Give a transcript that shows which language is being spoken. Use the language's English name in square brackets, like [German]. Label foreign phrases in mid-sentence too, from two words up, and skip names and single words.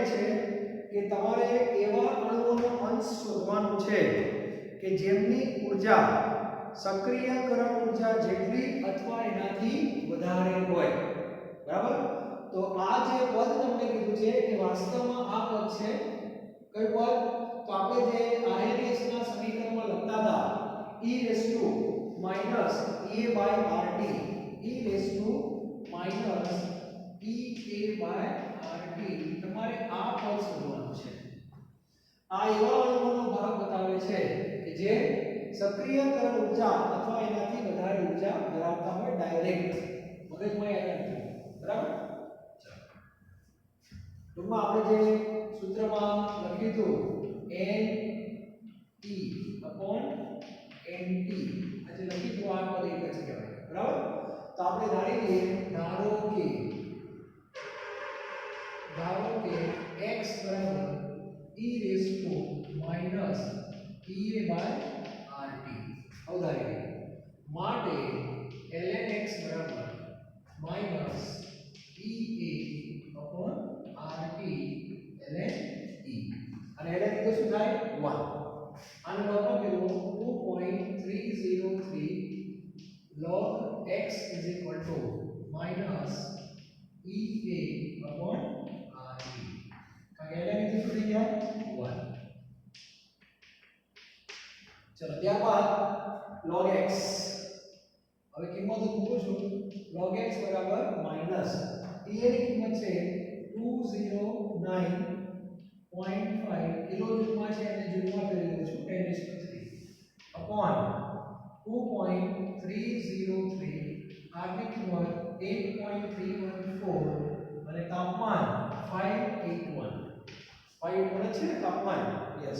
[Gujarati] છે કે તમારે એવા અણુઓનો અંશ શોધવાનું છે કે જેમની ઊર્જા સક્રિયકરણ ઊર્જા જેટલી અથવા એનાથી વધારે હોય બરાબર તો આ જે પદ તમને કીધું છે એ વાસ્તવમાં આ પદ છે કઈ પદ તો આપણે જે RNS ના સમીકરણમાં લખતા હતા [English] e raised to minus EA by RT e raised to minus EA by RT [Gujarati] તમારે આ પદ શોધવાનું છે. આ એવા અણુઓનો ભાગ બતાવે છે કે જે સક્રિયકરણ ઊર્જા અથવા એનાથી વધારે ઊર્જા ધરાવતા હોય ડાયરેક્ટ. મગજમાં યાદ રાખજો. બરાબર? ટૂંકમાં આપણે જે સૂત્રમાં લખ્યું હતું [English] NE upon NT [Gujarati] આજે લખી તો આ પદ એક જ કહેવાય. બરાબર? તો આપણે ધારી લઈએ ધારો કે x બરાબર [English] e raised to minus EA/RT. [Gujarati] અવધારી લઈએ માટે ln x બરાબર [English] minus EA upon RT ln E. [Gujarati] અને ln E તો શું થાય 1. આને લખો પેલો 2.303 [English] log x is equal to minus EA upon RT. [Gujarati] કારણ કે ln E તો શું થઈ ગયા 1. ચલો ત્યારબાદ log x. હવે કિંમત મૂકું છું. log x બરાબર [English] minus EA [Gujarati] ની કિંમત છે 209.5 કિલો જૂલમાં છે અને જૂલમાં ફેરવી દઉં છું 10⁻³ upon 2.303 r ની કિંમત 8.314 અને તાપમાન 581 છે ને તાપમાન. યસ.